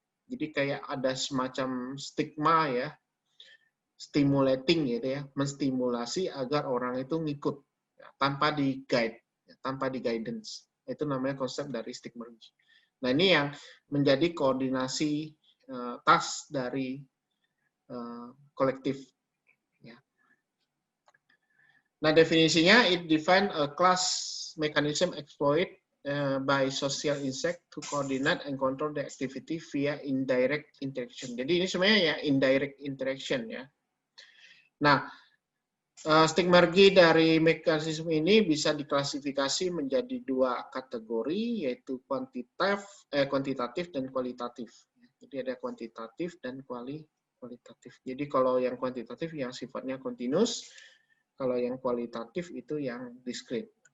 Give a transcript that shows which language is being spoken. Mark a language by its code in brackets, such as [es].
[id] Jadi kayak ada semacam stigma ya, stimulating gitu ya, menstimulasi agar orang itu ngikut ya, tanpa di guide, ya, tanpa di guidance. Itu namanya konsep dari stickmergy. Nah, ini yang menjadi koordinasi task dari kolektif. Ya. Nah, definisinya, [en] it define a class mechanism exploit by social insect to coordinate and control the activity via indirect interaction. [id] Jadi ini sebenarnya ya indirect interaction ya. Nah, stigmergi dari mekanisme ini bisa diklasifikasi menjadi dua kategori, yaitu kuantitatif dan kualitatif. Jadi ada kuantitatif dan kualitatif. Jadi kalau yang kuantitatif yang sifatnya continuous, kalau yang kualitatif itu yang discrete.